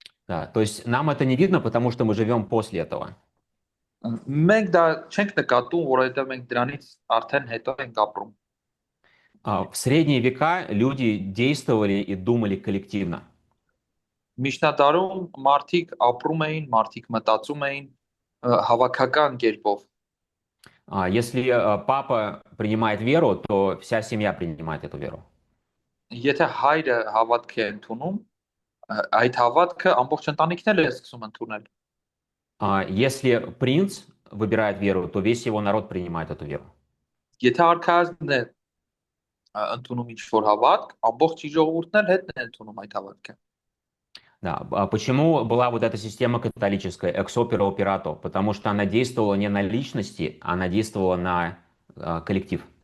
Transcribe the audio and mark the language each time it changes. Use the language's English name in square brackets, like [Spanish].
[Russian] Да, то есть нам это не видно, потому что мы живем после этого. [Armenian] Մենք դա չենք նկատում, որովհետեւ մենք դրանից արդեն հետո ենք ապրում։ [Russian] В средние века люди действовали и думали коллективно. [Armenian] Միջնադարում մարդիկ ապրում էին, մարդիկ մտածում էին հավաքական կերպով։ [Russian] Если папа принимает веру, то вся семья принимает эту веру. [Armenian] Եթե հայրը հավատք է ընդունում, այդ հավատքը ամբողջ ընտանիքն էլ է սկսում ընդունել։ [Russian] Если принц выбирает веру, то весь его народ принимает эту веру. [Armenian] Եթե արքայազնն է ընդունում ինչ-որ հավատք, ամբողջ ժողովուրդն էլ հետն է ընդունում այդ հավատքը։ [Russian] Да. Почему была вот эта система католическая, ex opere operato? Потому что она действовала не на личности, она действовала на коллектив.